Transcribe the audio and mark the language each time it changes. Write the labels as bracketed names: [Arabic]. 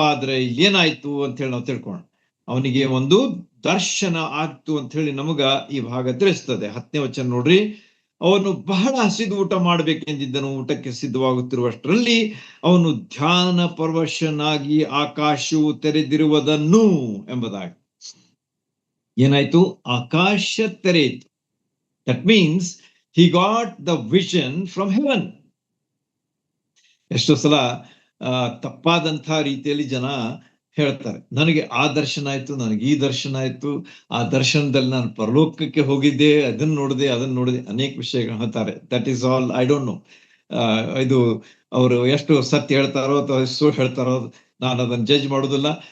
[Kannada] ಆದ್ರೆ ಏನಾಯ್ತು ಅಂತ ಹೇಳಿ ನಾವು ತಿಳ್ಕೊಳ್ಳೋಣ. ಅವನಿಗೆ ಒಂದು ದರ್ಶನ ಆಗ್ತು ಅಂತ ಹೇಳಿ ನಮಗ ಈ ಭಾಗ ತಿಳಿಸ್ತದೆ. 10ನೇ ವಚನ ನೋಡ್ರಿ. ಅವನು ಬಹಳ ಹಸಿದು ಊಟ ಮಾಡ್ಬೇಕೆಂದಿದ್ದನು. ಊಟಕ್ಕೆ ಸಿದ್ಧವಾಗುತ್ತಿರುವಷ್ಟರಲ್ಲಿ ಅವನು ಧ್ಯಾನ ಪರವಶನಾಗಿ ಆಕಾಶವು ತೆರೆದಿರುವುದನ್ನು ಎಂಬುದಾಗಿ. ಏನಾಯ್ತು? ಆಕಾಶ ತೆರೆಯಿತು. [English] That means he got the vision from heaven. [Kannada] ಎಷ್ಟೋ ಸಲ ತಪ್ಪಾದಂಥ ರೀತಿಯಲ್ಲಿ ಜನ ಹೇಳ್ತಾರೆ, ನನಗೆ ಆ ದರ್ಶನ ಆಯ್ತು, ನನಗೆ ಈ ದರ್ಶನ ಆಯ್ತು, ಆ ದರ್ಶನದಲ್ಲಿ ನಾನು ಪರಲೋಕಕ್ಕೆ ಹೋಗಿದ್ದೆ, ಅದನ್ನ ನೋಡಿದೆ. ಅನೇಕ ವಿಷಯಗಳು ಹೇಳ್ತಾರೆ. [English] That is all I don't know. [Kannada] ಇದು ಅವರು ಎಷ್ಟು ಸತ್ಯ ಹೇಳ್ತಾರೋ ಅಥವಾ ಸುಳ್ಳು ಹೇಳ್ತಾರೋ ನಾನು ಅದನ್ನು ಜಡ್ಜ್ ಮಾಡೋದಿಲ್ಲ.